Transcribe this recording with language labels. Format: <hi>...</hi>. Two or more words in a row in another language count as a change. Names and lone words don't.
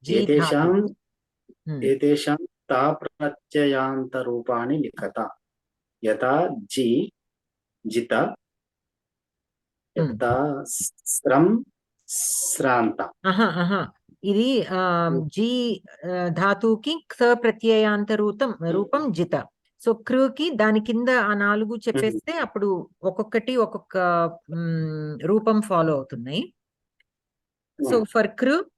<sa>एतेषां ता प्रत्ययान्त रूपाणि लिखता. यथा जी जित यथा स्रम श्रांत</sa> <te>ఇది జీ ధాతువుకి క్ష ప్రత్యయాంత రూపం జిత. సో కృకి దాని కింద ఆ 4 చెప్పేస్తే అప్పుడు ఒక్కొక్కటి ఒక్కొక్క రూపం ఫాలో అవుతున్నాయి.</te> <en>so for కృ</en>